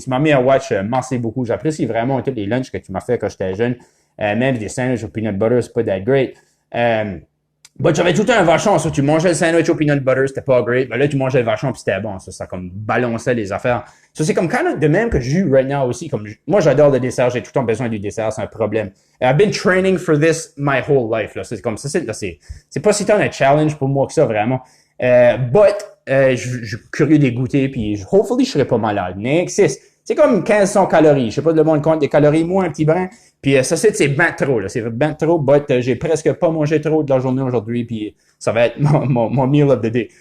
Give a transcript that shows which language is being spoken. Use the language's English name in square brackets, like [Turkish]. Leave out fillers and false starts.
[French] Si ma mère watch, merci beaucoup. J'apprécie vraiment tous les lunchs que tu m'as fait quand j'étais jeune. Même des sandwichs au peanut butter, c'est pas [English] that great. [French] Bah, j'avais tout le temps un vachon, ça. Tu mangeais le sandwich au peanut butter, c'était pas great. Ben là, tu mangeais le vachon puis c'était bon. Ça comme balançait les affaires. Ça, c'est comme [English] kind of [French] de même que j'ai eu [English] right now [French] aussi. Comme, moi, j'adore le dessert. J'ai tout le temps besoin du dessert. C'est un problème. [English] I've been training for this my whole life, là. [French] C'est comme ça, c'est pas si tant un challenge pour moi que ça, vraiment. Je suis curieux de goûter puis hopefully, je serai pas malade. Next, c'est comme 1500 calories. Je sais pas de le monde compte des calories, moi, un petit brin. Puis ça, c'est ben trop, là. C'est ben trop, j'ai presque pas mangé trop de la journée aujourd'hui, puis ça va être mon [English] meal of the day.